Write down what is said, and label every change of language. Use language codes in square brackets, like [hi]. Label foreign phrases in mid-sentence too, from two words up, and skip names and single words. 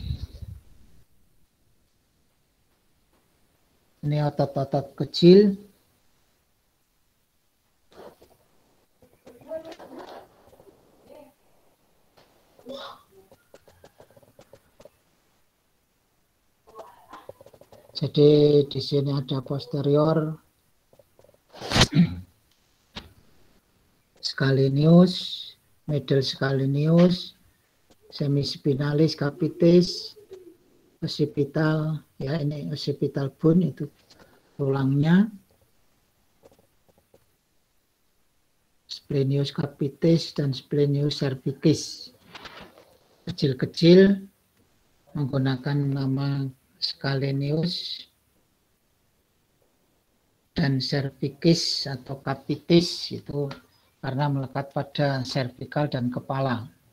[id] Ini otot-otot kecil. Jadi di sini ada posterior, scalenus, middle scalenus, semispinalis capitis, occipital, ya ini [en] occipital bone [id] itu tulangnya, splenius capitis dan splenius cervicis. Kecil-kecil menggunakan nama scalenus dan cervicis atau capitis itu karena melekat pada cervical dan kepala.